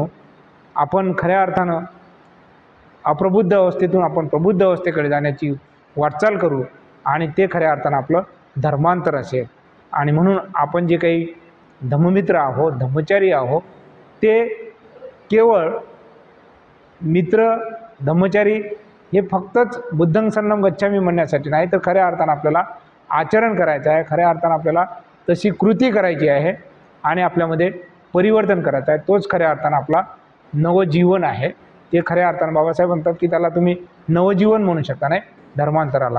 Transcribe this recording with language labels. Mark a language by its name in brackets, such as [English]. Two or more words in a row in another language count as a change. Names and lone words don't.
[Marathi] आपण खऱ्या अर्थानं अप्रबुद्ध अवस्थेतून आपण प्रबुद्ध अवस्थेकडे जाण्याची वाटचाल करू आणि ते खऱ्या अर्थानं आपलं धर्मांतर असेल. आणि म्हणून आपण जे काही धम्ममित्र आहोत, धम्मचारी आहोत, ते केवळ मित्र धम्मचारी हे फक्तच [Pali] बुद्धं शरणं गच्छामी [Marathi] म्हणण्यासाठी नाही, तर खऱ्या अर्थानं आपल्याला आचरण करायचं आहे. खऱ्या अर्थानं आपल्याला तशी कृती करायची आहे आणि आपल्यामध्ये परिवर्तन करायचं आहे. तोच खऱ्या अर्थानं आपला नवजीवन आहे. ते खऱ्या अर्थानं बाबासाहेब म्हणतात की त्याला तुम्ही नवजीवन म्हणू शकता नाही धर्मांतराला.